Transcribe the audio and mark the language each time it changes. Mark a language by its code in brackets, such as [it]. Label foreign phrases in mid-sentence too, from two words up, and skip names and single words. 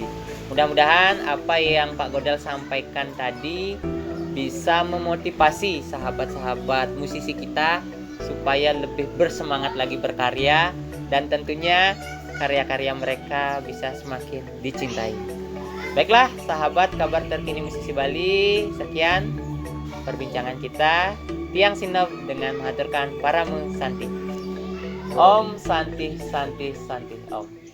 [id] Mudah-mudahan apa yang Pak Godel sampaikan tadi bisa memotivasi sahabat-sahabat musisi kita supaya lebih bersemangat lagi berkarya dan tentunya karya-karya mereka bisa semakin dicintai. Baiklah sahabat kabar terkini musisi Bali, sekian perbincangan kita. Tiang Sinop dengan mengaturkan Paramu Santi. [sa] Om Santi Santi Santi Om.